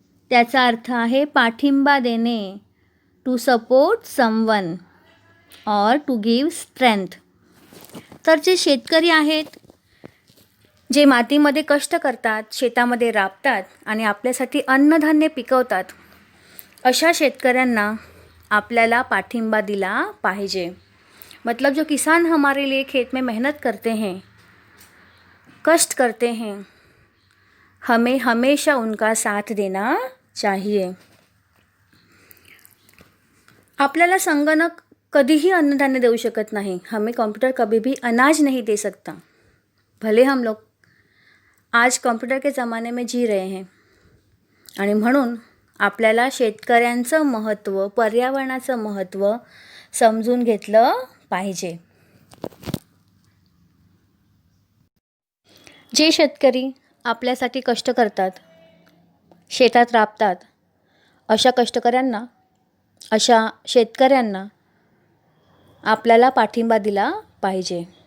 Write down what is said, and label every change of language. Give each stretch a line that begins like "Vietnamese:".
Marathi: त्याचा अर्थ आहे पाठिंबा देणे,
English: To support someone और to give strength.
Marathi: तर जे शेतकरी आहेत, जे मातीमध्ये कष्ट करतात, शेतामध्ये राबतात आणि आपल्यासाठी अन्नधान्य पिकवतात, अशा शेतकऱ्यांना आपल्याला पाठिंबा दिला पाहिजे.
Hindi: मतलब जो किसान हमारे लिए खेत में मेहनत करते हैं, कष्ट करते हैं, हमें हमेशा उनका साथ देना चाहिए.
Marathi: आपल्याला संगणक कधीही अन्नधान्य देऊ शकत नहीं.
Hindi: हमें कंप्यूटर कभी भी अनाज नहीं दे सकता. भले हम लोग आज कॉम्प्युटर के ज़माने में जी रहे हैं
Marathi: आणि म्हणून आपल्याला शेतकऱ्यांचं महत्त्व, पर्यावरणाचं महत्त्व समजून घेतलं पाहिजे. जे शेतकरी आपल्यासाठी कष्ट करतात, शेतात राबतात, अशा कष्टकऱ्यांना, अशा शेतकऱ्यांना आपल्याला पाठिंबा दिला पाहिजे.